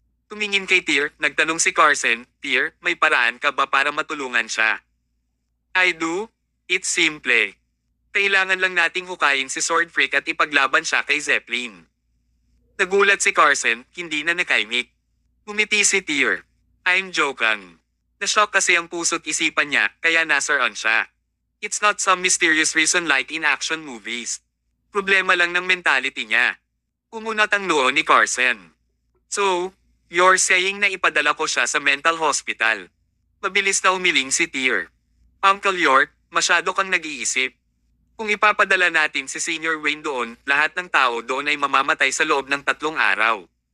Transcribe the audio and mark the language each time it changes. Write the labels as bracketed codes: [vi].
[tl] Tumingin kay Tyr, nagtanong si Carson, Tyr, may paraan ka ba para matulungan siya? [en] I do. It's simple. [tl] Kailangan lang nating hukayin si Sword Freak at ipaglaban siya kay Zeppelin. Nagulat si Carson, hindi na nakaimik. Ngumiti si Tyr. [en] I'm joking. [tl] Nashock kasi ang puso't isipan niya, kaya nasaron siya. [en] It's not some mysterious reason like in action movies. [tl] Problema lang ng mentality niya. Umunat ang noo ni Carson. [en] So, you're saying [tl] na ipadala ko siya sa mental hospital. Mabilis na umiling si Tyr. Uncle York, masyado kang nag-iisip. Kung ipapadala natin si Senior Wayne doon, lahat ng tao doon ay mamamatay sa loob ng 3 araw.